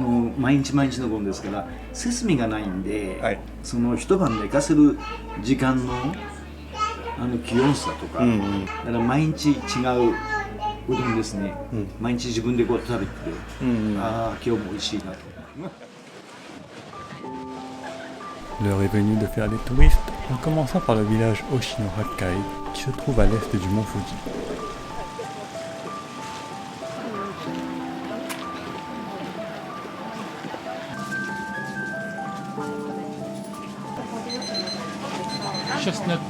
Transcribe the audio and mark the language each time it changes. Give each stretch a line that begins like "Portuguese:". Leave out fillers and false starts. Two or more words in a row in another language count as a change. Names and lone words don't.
Japanese: 毎日毎日のごんですから設備がないんで、その一晩寝かせる時間の気温差とか、だから毎日違ううどんですね。毎日自分でこう食べて、今日も美味しいなと。
French: L'heure est venue de faire des touristes en commençant par le village Oshino-Hakkai qui se trouve à l'est du mont Fuji.
English: Chestnut.